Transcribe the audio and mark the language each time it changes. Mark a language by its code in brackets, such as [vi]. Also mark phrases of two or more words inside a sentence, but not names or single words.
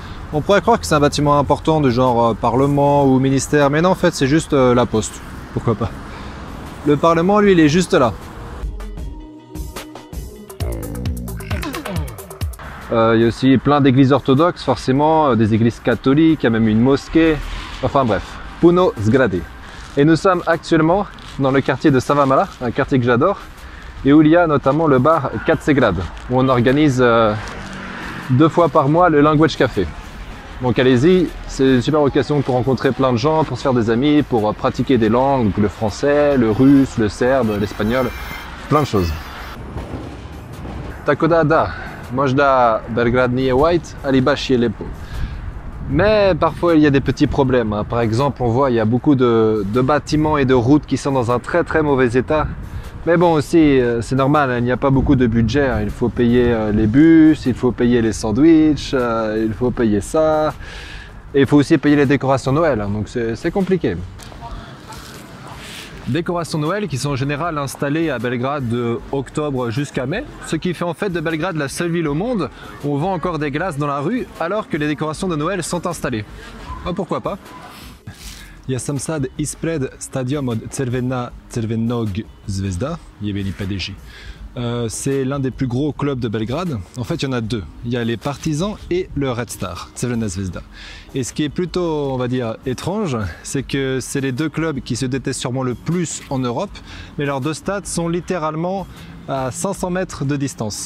[fr] On pourrait croire que c'est un bâtiment important de genre parlement ou ministère, mais non en fait c'est juste la poste. Pourquoi pas. Le parlement lui il est juste là. Il y a aussi plein d'églises orthodoxes forcément, des églises catholiques, il y a même une mosquée, enfin bref, [sr] puno zgrade. [fr] Et nous sommes actuellement dans le quartier de Savamala, un quartier que j'adore, et où il y a notamment le bar Katsegrad, où on organise 2 fois par mois le Language Café. Donc allez-y, c'est une super occasion pour rencontrer plein de gens, pour se faire des amis, pour pratiquer des langues, donc le français, le russe, le serbe, l'espagnol, plein de choses. [sr] Tako da, možda Belgrade nije white, ali baš je lepo. [fr] Mais parfois il y a des petits problèmes. Par exemple, on voit il y a beaucoup de bâtiments et de routes qui sont dans un très mauvais état. Mais bon aussi, c'est normal, il n'y a pas beaucoup de budget, il faut payer les bus, il faut payer les sandwichs, il faut payer ça, et il faut aussi payer les décorations Noël, donc c'est compliqué. Décorations Noël qui sont en général installées à Belgrade de octobre jusqu'à mai, ce qui fait en fait de Belgrade la seule ville au monde où on vend encore des glaces dans la rue alors que les décorations de Noël sont installées. Oh, pourquoi pas? [sr] Ja sam sad ispred stadion od Crvenog zvezda, jebeni PDG. [fr] c'est l'un des plus gros clubs de Belgrade. En fait, il y en a deux. Il y a les Partisans et le Red Star, Crvena Zvezda. Et ce qui est plutôt, on va dire, étrange, c'est que c'est les deux clubs qui se détestent sûrement le plus en Europe, mais leurs deux stades sont littéralement à 500 mètres de distance.